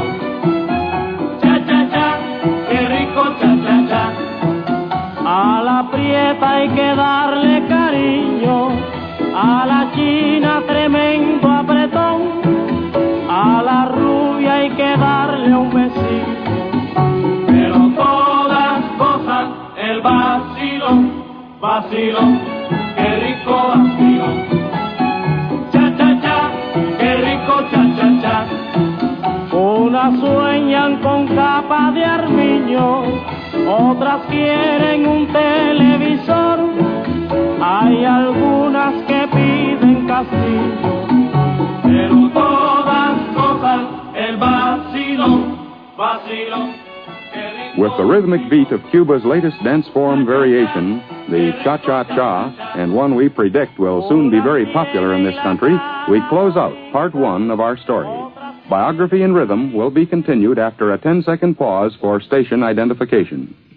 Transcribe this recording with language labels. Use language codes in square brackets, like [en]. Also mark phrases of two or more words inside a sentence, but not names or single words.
[es] Cha-cha-cha, qué rico cha-cha-cha. A la prieta hay que darle cariño, a la china tremendo apretón, a la rubia hay que darle un besito, pero todas cosas el vacilo, vacilo, qué rico vacilo. Cha-cha-cha, qué rico cha-cha-cha. Unas sueñan con capa de armiño, otras quieren un televisor, hay algunas que piden castillo, pero todas cosas el vacilo, vacilo. [en] With the rhythmic beat of Cuba's latest dance form variation, the cha-cha-cha, and one we predict will soon be very popular in this country, we close out part one of our story. Biography in Rhythm will be continued after a 10-second pause for station identification.